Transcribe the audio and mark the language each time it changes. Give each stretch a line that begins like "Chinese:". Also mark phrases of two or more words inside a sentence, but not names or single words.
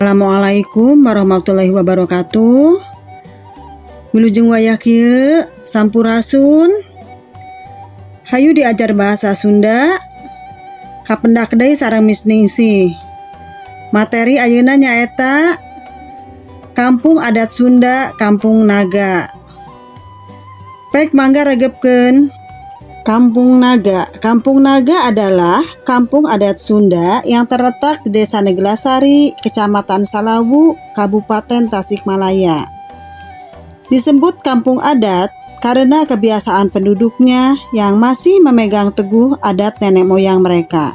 Arabic: السلام عليكم ورحمة الله وبركاته.
Sundanese: Wilujeng wayah kieu sampurasun. Hayu diajar bahasa Sunda. Kapendak deui sareng Miss Ningsih. Materi ayeuna nyaeta Kampung Adat Sunda Kampung Naga. Pek mangga regepkeun. Kampung Naga.
Indonesian: Kampung Naga adalah kampung adat Sunda yang terletak di Desa Neglasari, Kecamatan Salawu, Kabupaten Tasikmalaya. Disebut kampung adat karena kebiasaan penduduknya yang masih memegang teguh adat nenek moyang mereka.